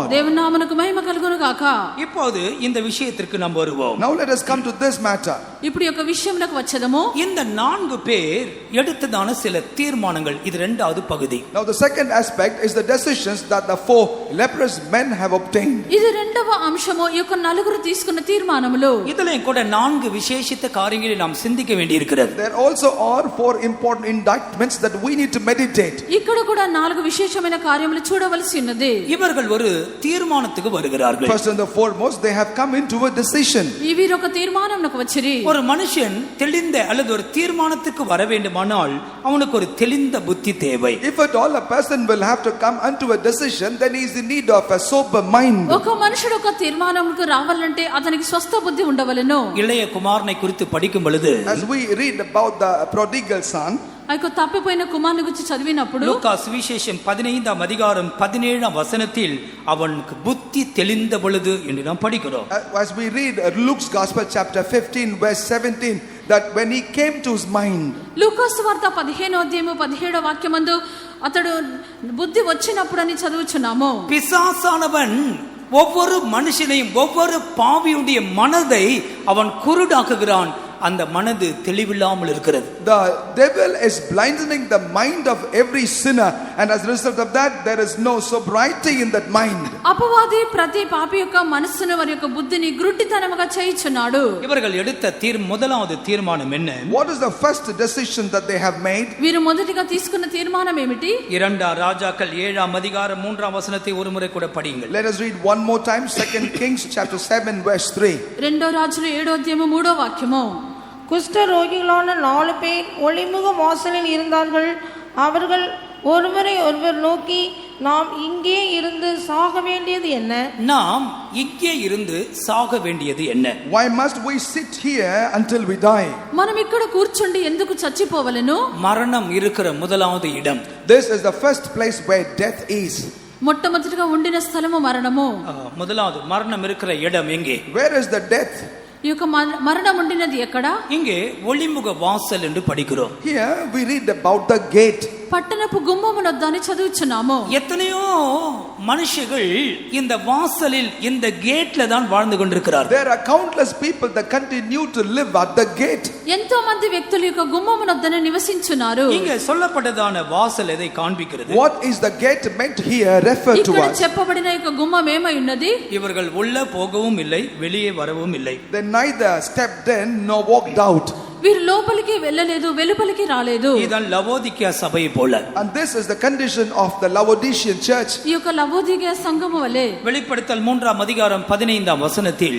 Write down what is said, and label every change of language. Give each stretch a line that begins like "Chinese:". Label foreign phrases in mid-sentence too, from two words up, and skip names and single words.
Telugu: దేవుని నామమునకు మహిమ కలుగును గాక.
Tamil: இப்போது இந்த விஷயத்திற்கு நாம் வருவோம்.
English: Now let us come to this matter.
Telugu: ఇప్పుడు ఈ యొక్క విషయంలోకి వచ్చేదము.
Tamil: இந்த 4 பேர் எடுத்ததான சில தீர்மானங்கள், இது இரண்டாவது பகுதி.
English: Now the second aspect is the decisions that the 4 leprous men have obtained.
Telugu: ఇది రెండవ అంశము, ఈ యొక్క నలుగురు తీసుకున్న తీర్మానములు.
Tamil: இதிலே கூட 4 விசேஷித்த காரியங்களை நாம் சிந்திக்க வேண்டியிருக்கிறது.
English: There also are 4 important indictments that we need to meditate.
Telugu: ఇక్కడ కూడా 4 విశేషమైన కార్యములు చూడవలసి ఉన్నది.
Tamil: இவர்கள் ஒரு தீர்மானத்துக்கு வருகிறார்கள்.
English: First and the foremost, they have come into a decision.
Telugu: వీరు ఒక తీర్మానంకు వచ్చిరి.
Tamil: ஒரு மனுஷன் தெளிந்த அல்லது ஒரு தீர்மானத்துக்கு வர வேண்டுமானால் அவனுக்கு ஒரு தெளிந்த புத்தி தேவை.
English: If at all a person will have to come unto a decision, then he is in need of a sober mind.
Telugu: ఒక మనుషుడు ఒక తీర్మానంకు రావాలంటే అతనికి స్వస్థ బుద్ధి ఉండవలెను.
Tamil: இளைய குமாரனை குறித்து படிக்கும் பொழுது
English: As we read about the prodigal son,
Telugu: ఆ యొక్క తప్పిపోయిన కుమారుని గురించి చదివినప్పుడు
Tamil: லூக்கா சுவிசேஷம் 15ஆம் அதிகாரம் 17ஆம் வசனத்தில் அவனுக்கு புத்தி தெளிந்த பொழுது என்று நாம் படிக்கிறோம்.
English: as we read Luke's Gospel chapter 15 verse 17, that when he came to his mind,
Telugu: లూకా సువార్త 15వ అధ్యాయము 17వ వాక్యమందు అతడు బుద్ధి వచ్చినప్పుడు అని చదువుచున్నాము.
Tamil: பிசாசானவன் ஒவ்வொரு மனுஷனையும் ஒவ்வொரு பாவியுடைய மனதை அவன் குருடாக்குகிறான். அந்த மனது தெளிவில்லாமல் இருக்கிறது.
English: The devil is blinding the mind of every sinner, and as a result of that there is no sobriety in that mind.
Telugu: అపవాది ప్రతి పాపి యొక్క మనస్సును వారి యొక్క బుద్ధిని గుడ్డితనముగా చేయుచున్నాడు.
Tamil: இவர்கள் எடுத்த முதலாவது தீர்மானம் என்ன?
English: What is the first decision that they have made?
Telugu: వీరు మొదటిగా తీసుకున్న తీర్మానం ఏమిటి?
Tamil: 2 ராஜாக்கள் 7ஆம் அதிகாரம் 3ஆம் வசனத்தை ஒரு முறை கூட படியுங்கள்.
English: Let us read one more time 2 Kings chapter 7 verse 3.
Telugu: రెండో రాజులు 7వ అధ్యాయము 3వ వాక్యము.
Tamil: குஷ்ட ரோகிகளான 4 பேர் ஒளிமுக வாசலில் இருந்தார்கள். அவர்கள் ஒருவரை ஒருவர் நோக்கி, நாம் இங்கே இருந்து சாக வேண்டியது என்ன? நாம் இங்கே இருந்து சாக வேண்டியது என்ன?
English: Why must we sit here until we die?
Telugu: మనం ఇక్కడ కూర్చుండి ఎందుకు చచ్చిపోవలెను?
Tamil: மரணம் இருக்கிற முதலாவது இடம்.
English: This is the first place where death is.
Telugu: మొట్టమొదటిగా ఉండిన స్థలము మరణము.
Tamil: முதலாவது மரணம் இருக்கிற இடம் எங்கே?
English: Where is the death?
Telugu: ఈ యొక్క మరణం ఉండినది ఎక్కడ?
Tamil: இங்கே ஒளிமுக வாசல் என்று படிக்கிறோம்.
English: Here we read about the gate.
Telugu: పట్టణపు గుమ్మమునొద్ద అని చదువుచున్నాము.
Tamil: எத்தனையோ மனுஷர்கள் இந்த வாசலில் இந்த கேட்ல தான் வாழ்ந்து கொண்டிருக்கிறார்கள்.
English: There are countless people that continue to live at the gate.
Telugu: ఎంతో మంది వ్యక్తులు యొక్క గుమ్మమునొద్దనే నివసించున్నారు.
Tamil: இங்க சொல்லப்பட்டதான வாசல் எதை காண்பிக்கிறது?
English: What is the gate meant here refer to
Telugu: ఇక్కడ
English: us?
Telugu: చెప్పబడిన యొక్క గుమ్మం ఏమై ఉన్నది?
Tamil: இவர்கள் உள்ள போகவும் இல்லை, வெளியே வரவும் இல்லை.
English: They neither stepped in nor walked out.
Telugu: వీరు లోపలికి వెళ్ళలేదు, వెలుపలికి రాలేదు.
Tamil: இதுதான் லவோதிக்கேயா சபையை போல.
English: And this is the condition of the Laodicean church.
Telugu: ఈ యొక్క లవోదికయ సంఘము వలె
Tamil: வெளிப்படுத்தல் 3ஆம் அதிகாரம் 15ஆம் வசனத்தில்